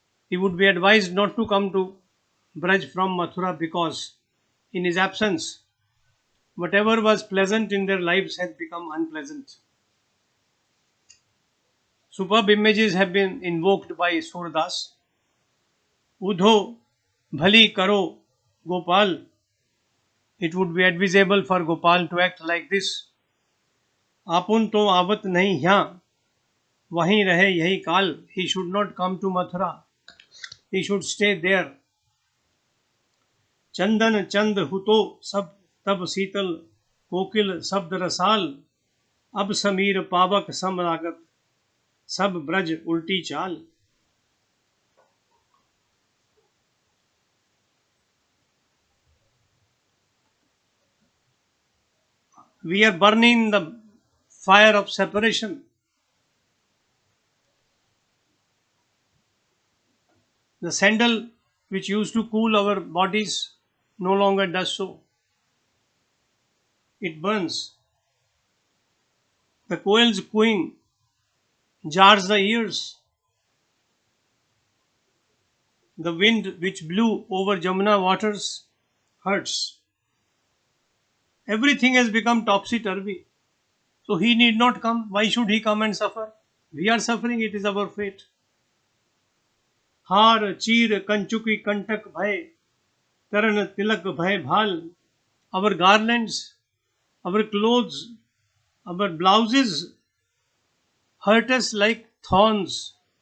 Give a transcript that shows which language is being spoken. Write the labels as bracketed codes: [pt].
[en] He would be advised not to come to Braj from Mathura because, in his absence, whatever was pleasant in their lives had become unpleasant. Superb images have been invoked by Surdas. [bra] Uddhav Bhali Karo Gopal. [en] It would be advisable for Gopal to act like this. [bra] Apun to avat nahi यहाँ, वहीं रहे यही काल. [en] He should not come to Mathura. He should stay there. [bra] चंदन चंद हुतो सब तब शीतल कोकिल शब्द रसाल. अब समीर पावक समरागत सब ब्रज उल्टी चाल. [en] We are burning the fire of separation. The sandal which used to cool our bodies no longer does so. It burns. The koel's cooing jars the ears. The wind which blew over Jamuna waters hurts. Everything has become topsy-turvy. So he need not come. Why should he come and suffer? We are suffering. It is our fate. [bra] हार चीर कंचुकी कंटक भय तरण तिलक भय भाल. [en] Our garlands, our clothes, our blouses hurt us like thorns.